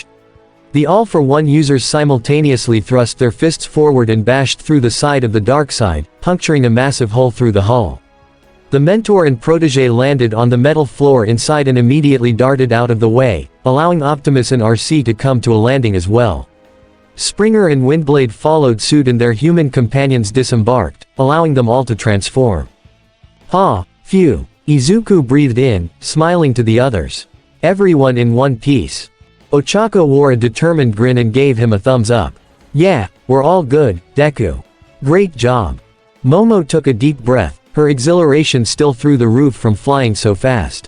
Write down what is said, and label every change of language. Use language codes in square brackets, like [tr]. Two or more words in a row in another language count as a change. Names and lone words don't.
[en] The All-for-One users simultaneously thrust their fists forward and bashed through the side of the dark side, puncturing a massive hole through the hull. The Mentor and Protégé landed on the metal floor inside and immediately darted out of the way, allowing Optimus and RC to come to a landing as well. Springer and Windblade followed suit and their human companions disembarked, allowing them all to transform. Ha, phew. Izuku breathed in, smiling to the others. Everyone in one piece. Ochako wore a determined grin and gave him a thumbs up. Yeah, we're all good, Deku. Great job. Momo took a deep breath, her exhilaration still through the roof from flying so fast.